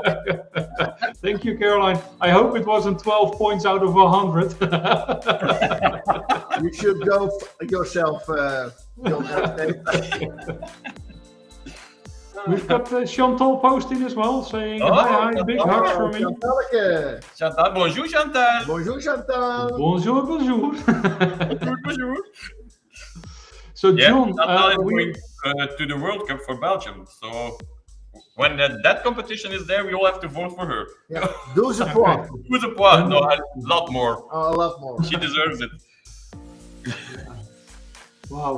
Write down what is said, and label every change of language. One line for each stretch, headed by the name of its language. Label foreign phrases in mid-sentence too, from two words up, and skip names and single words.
English: Thank you, Caroline. I hope it wasn't 12 points out of 100. You should go yourself, John. We've got Chantal posting as well, saying Oh, hi, big Chantal. hugs from me. Chantalke.
French: Chantal, bonjour Chantal. Bonjour, Chantal. Bonjour, bonjour. Bonjour.
English: So, Yeah, John, Chantal is we- going to the World Cup for Belgium. So when that competition is there, we all have to vote for her. Yeah. 12 points. Who's a point? No, a lot more. Oh, a lot more. She deserves it. wow.